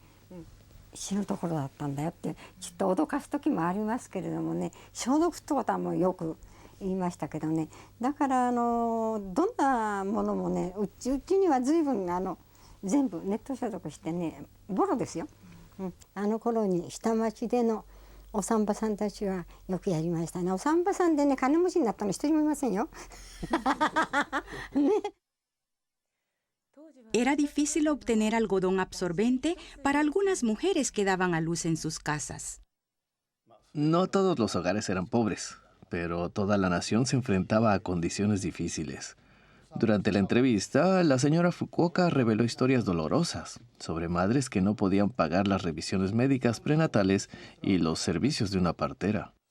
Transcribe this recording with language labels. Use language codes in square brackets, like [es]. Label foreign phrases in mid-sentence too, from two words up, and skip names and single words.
[ja] 死ぬところだったんだよってちょっと脅かす時もありますけれどもね、消毒ってことはもうよく言いましたけどね、だからどんなものもね、うちには随分全部ネット消毒してね、ボロですよ、あの頃に下町でのお産婆さんたちはよくやりましたね。お産婆さんでね金持ちになったの一人もいませんよね。 [es] Era difícil obtener algodón absorbente para algunas mujeres que daban a luz en sus casas. No todos los hogares eran pobres, pero toda la nación se enfrentaba a condiciones difíciles. Durante la entrevista, la señora Fukuoka reveló historias dolorosas sobre madres que no podían pagar las revisiones médicas prenatales y los servicios de una partera.